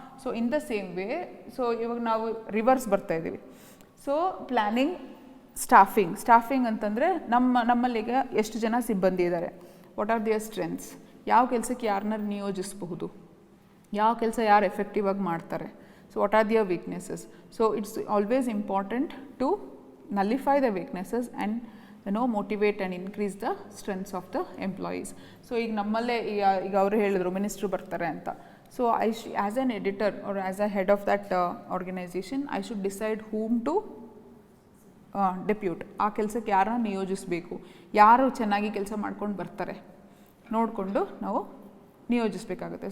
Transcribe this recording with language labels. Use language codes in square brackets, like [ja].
[kn] So [en] in the same way, [kn] so ಇವಾಗ ನಾವು reverse ಬರ್ತಾ ಇದ್ದೀವಿ. ಸೊ ಪ್ಲ್ಯಾನಿಂಗ್, ಸ್ಟಾಫಿಂಗ್ ಅಂತಂದರೆ ನಮ್ಮಲ್ಲಿಗ ಎಷ್ಟು ಜನ ಸಿಬ್ಬಂದಿ ಇದ್ದಾರೆ, [en] what are their strengths, [kn] ಯಾವ ಕೆಲಸಕ್ಕೆ ಯಾರನ್ನ ನಿಯೋಜಿಸಬಹುದು, ಯಾವ ಕೆಲಸ ಯಾರು ಎಫೆಕ್ಟಿವ್ ಆಗಿ ಮಾಡ್ತಾರೆ, so [en] What are their weaknesses. So it's always important to nullify the weaknesses and motivate and increase the strengths of the employees. So [kn] ಈಗ ನಮ್ಮಲ್ಲೇ ಈಗ ಅವರು ಹೇಳಿದ್ರು ಮಿನಿಸ್ಟ್ರು ಬರ್ತಾರೆ ಅಂತ. [en] So as an editor or as a head of that organization, I should decide whom to depute. [kn] ಆ ಕೆಲಸಕ್ಕೆ ಯಾರನ್ನ ನಿಯೋಜಿಸಬೇಕು, ಯಾರು ಚೆನ್ನಾಗಿ ಕೆಲಸ ಮಾಡ್ಕೊಂಡು ಬರ್ತಾರೆ ನೋಡಿಕೊಂಡು ನಾವು ನಿಯೋಜಿಸಬೇಕಾಗುತ್ತೆ.